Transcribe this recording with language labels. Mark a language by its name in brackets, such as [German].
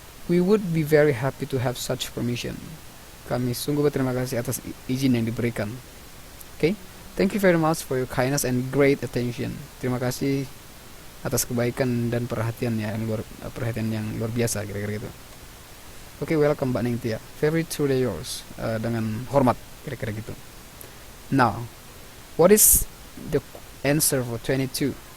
[English] We would be very happy to have such permission. [Indonesian] Kami sungguh berterima kasih atas izin yang diberikan. [English] Okay? Thank you very much for your kindness and great attention. [Indonesian] Terima kasih atas kebaikan dan perhatian yang luar biasa, kira-kira gitu. [English] Okay, welcome [Indonesian] Mbak Ningtia. [English] Very truly yours. [Indonesian] Dengan hormat, kira-kira gitu. [English] Now, what is the answer for 22?